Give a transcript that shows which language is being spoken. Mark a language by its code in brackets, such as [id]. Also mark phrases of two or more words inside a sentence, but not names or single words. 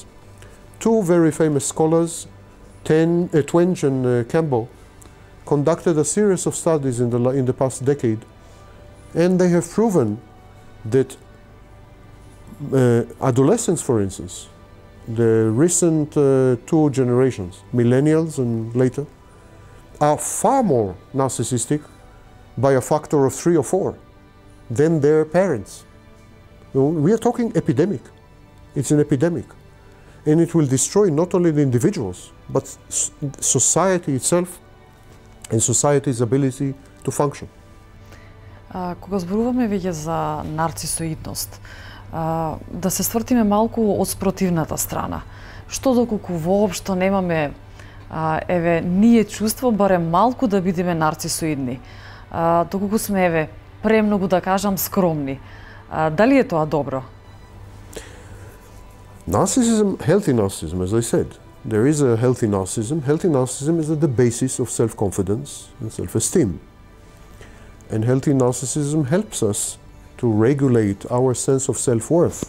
[en] Two very famous scholars, Twenge and Campbell, conducted a series of studies in the past decade, and they have proven that Adolescents, for instance, the recent two generations, millennials and later, are far more narcissistic by a factor of 3 or 4 than their parents. We are talking epidemic. It's an epidemic. And it will destroy not only the individuals, but society itself and society's ability to function. [mk] Кога зборуваме веќе за нарцисоидност, да се ствртиме малку од спротивната страна. Што доколку воопшто немаме ние чувство барем малку да бидеме нарцисоидни, доколку сме премногу да кажам скромни. Дали е тоа добро? [en] Narcissism, healthy narcissism, as I said, there is a healthy narcissism. Healthy narcissism is at the basis of self-confidence and self-esteem. And healthy narcissism helps us to regulate our sense of self-worth.